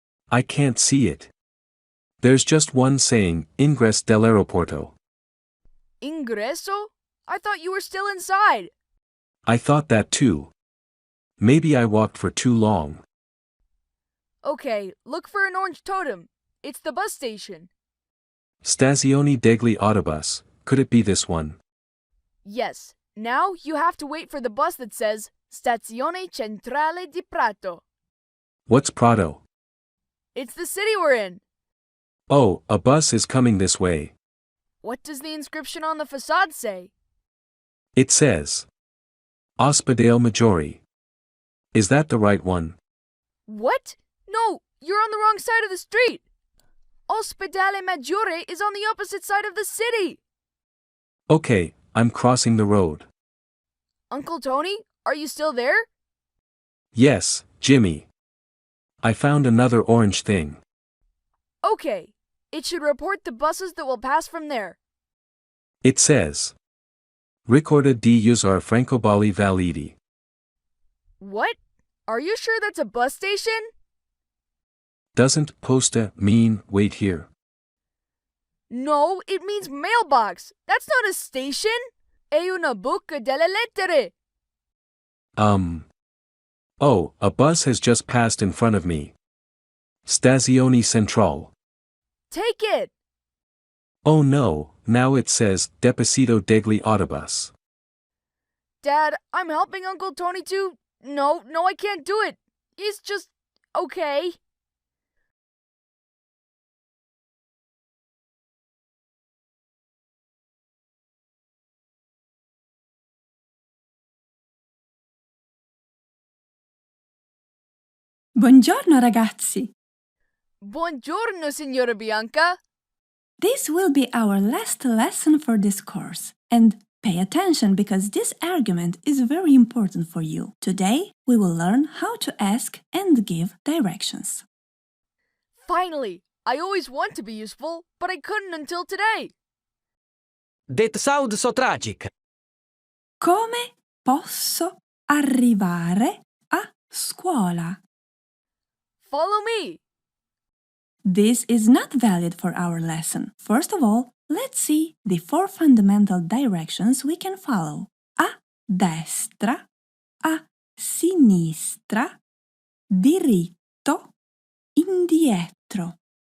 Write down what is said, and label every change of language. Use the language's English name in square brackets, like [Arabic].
[English] I can't see it. There's just one saying, Ingres dell'aeroporto. Ingreso? I thought you were still inside. I thought that too. Maybe I walked for too long. Okay, look for an orange totem. It's the bus station. [Italian] Stazione degli autobus. [English] Could it be this one? Yes. Now you have to wait for the bus that says Stazione Centrale di Prato. What's Prato? It's the city we're in. Oh, a bus is coming this way. What does the inscription on the facade say? It says Ospedale Maggiore. Is that the right one? What? No, you're on the wrong side of the street. Ospedale Maggiore is on the opposite side of the city. Okay, I'm crossing the road. Uncle Tony, are you still there? Yes, Jimmy. I found another orange thing. Okay, it should report the buses that will pass from there. It says [Italian] Ricorda di usare francobolli validi. [English] What? Are you sure that's a bus station? Doesn't posta mean wait here? No, it means mailbox. That's not a station. [Italian] È una buca delle lettere. [English] Oh, a bus has just passed in front of me. [Italian] Stazione Centrale. [English] Take it. Oh no, now it says [Italian] Deposito degli autobus. [English] Dad, I'm helping Uncle Tony too. No, I can't do it. He's just okay. [Italian] Buongiorno ragazzi! Buongiorno, Signora Bianca. [English] This will be our last lesson for this course. And pay attention because this argument is very important for you. Today, we will learn how to ask and give directions. Finally! I always want to be useful, but I couldn't until today. That sounds so tragic. [Italian] Come posso arrivare a scuola? [English] Follow me. This is not valid for our lesson. First of all, let's see the 4 fundamental directions we can follow. [Italian] A destra, a sinistra, diritto, indietro.